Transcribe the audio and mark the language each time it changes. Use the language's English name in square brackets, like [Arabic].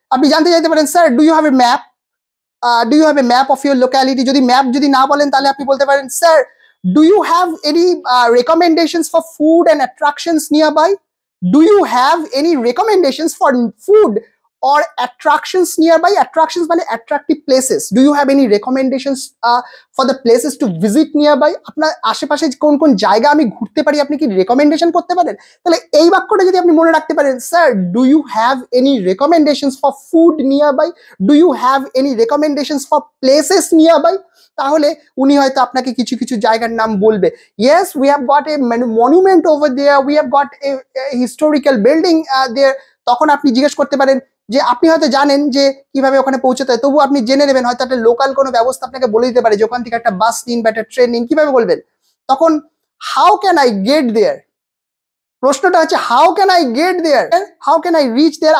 [Bangla] আপনি জানতে চাইতে পারেন, [English] Sir do you have a map, do you have a map of your locality. [Bangla] যদি ম্যাপ যদি না বলেন তাহলে আপনি বলতে পারেন, [English] Sir do you have any recommendations for food and attractions nearby, do you have any recommendations for food or attractions nearby? Attractions মানে attractive places. Do you have any recommendations for the places to visit nearby? [Bangla] আপনার আশেপাশে কোন কোন জায়গা আমি ঘুরতে পারি আপনি কি রেকমেন্ডেশন করতে পারেন? তাহলে এই বাক্যটা যদি আপনি মনে রাখতে পারেন, [English] sir do you have any recommendations for food nearby, do you have any recommendations for places nearby, [Bangla] তাহলে উনি হয়তো আপনাকে কিছু কিছু জায়গার নাম বলবে। [English] Yes, we have got a monument over there, we have got a historical building there. [Bangla] তখন আপনি জিজ্ঞেস করতে পারেন যে আপনি হয়তো জানেন যে কিভাবে ওখানে পৌঁছতে হয়, তবু আপনি জেনে নেবেন হয়তো একটা লোকাল কোনো ব্যবস্থা আপনাকে বলে দিতে পারে যে ওখান থেকে একটা বাস নিন বা একটা ট্রেন নিন। কিভাবে বলবেন? তখন [English] how can I get there, [Bangla] প্রশ্নটা হচ্ছে [English] How can I get there, how can I reach there.